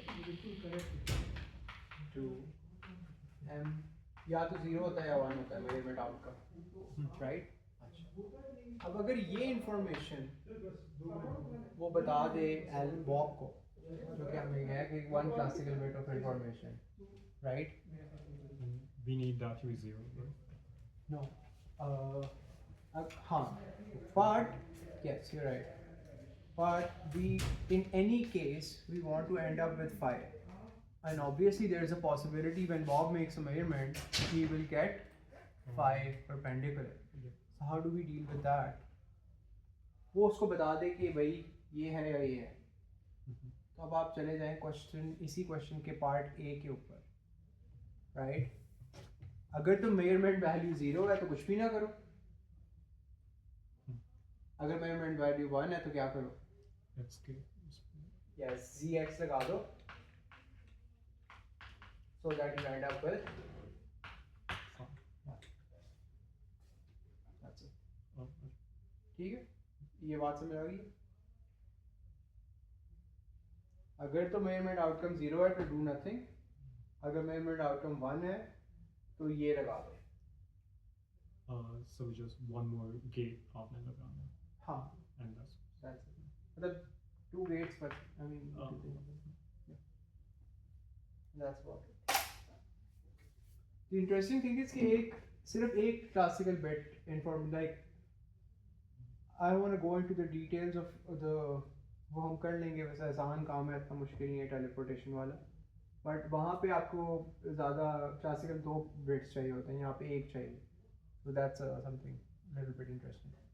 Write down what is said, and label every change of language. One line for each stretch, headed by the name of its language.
Hindi: To M या तो 0 होता है या 1 होता है मेजरमेंट आउटकम, राइट? अच्छा, अब अगर ये इंफॉर्मेशन वो बता दे एल बॉब को, जो कि हमें है कि
English: one classical bit of information,
Hindi: right?
English: We need that to be 0, right? No.
Hindi: हाँ,
English: but yes, you're right. But we, in any case, we want to end up with phi. And obviously, there is a possibility when Bob makes a measurement, he will get phi perpendicular. Yeah. So how do we deal with that?
Hindi: वो उसको बता दे कि भाई ये है या ये है। तो अब आप चले जाएं क्वेश्चन, इसी क्वेश्चन के पार्ट ए के ऊपर, राइट? अगर तो मेजरमेंट वैल्यू 0 है तो कुछ भी ना करो, अगर मेजरमेंट वैल्यू 1 है तो क्या करो?
English: Yes, zx
Hindi: लगा दो
English: so that you end up with that's it.
Hindi: ठीक है, ये बात समझ आ गई? अगर तो मेजरमेंट आउटकम 0 है तो
English: do nothing,
Hindi: अगर मेजरमेंट आउटकम 1 है तो ये लगा दो।
English: So just one more gate
Hindi: आपने लगाना। हाँ,
English: And that's it.
Hindi: मतलब
English: 2 gates, but I mean yeah. That's about it. The interesting thing is
Hindi: कि सिर्फ एक classical bit inform,
English: like I want to go into the details of the,
Hindi: वो हम कर लेंगे, वैसे आसान काम है, इतना मुश्किल नहीं है टेलीपोर्टेशन वाला, बट वहाँ पे आपको ज़्यादा क्लासिकल 2 बिट्स चाहिए होते हैं, यहाँ पे एक चाहिए,
English: so that's something little bit interesting.